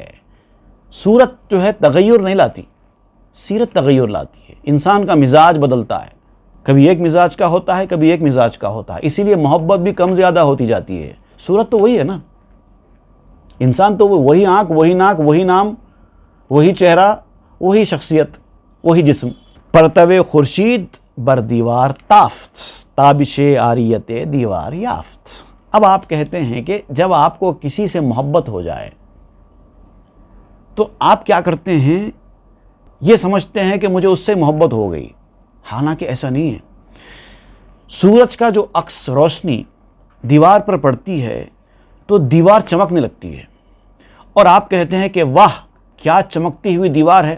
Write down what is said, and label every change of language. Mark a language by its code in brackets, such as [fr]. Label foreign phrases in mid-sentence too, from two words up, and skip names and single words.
[ur] صورت جو ہے تغیر نہیں لاتی، سیرت تغیر لاتی ہے. انسان کا مزاج بدلتا ہے، کبھی ایک مزاج کا ہوتا ہے، کبھی ایک مزاج کا ہوتا ہے. اسی لیے محبت بھی کم زیادہ ہوتی جاتی ہے. صورت تو وہی ہے نا. انسان تو وہی آنکھ، وہی ناک، وہی نام، وہی چہرہ، وہی شخصیت، وہی جسم. [fa] پرتو خورشید بر دیوار تافت، تابش عاریت دیوار یافت. [ur] اب آپ کہتے ہیں کہ جب آپ کو کسی سے محبت ہو جائے تو آپ کیا کرتے ہیں؟ یہ سمجھتے ہیں کہ مجھے اس سے محبت ہو گئی. حالانکہ ایسا نہیں ہے. سورج کا جو عکس روشنی دیوار پر پڑتی ہے تو دیوار چمکنے لگتی ہے، اور آپ کہتے ہیں کہ واہ کیا چمکتی ہوئی دیوار ہے.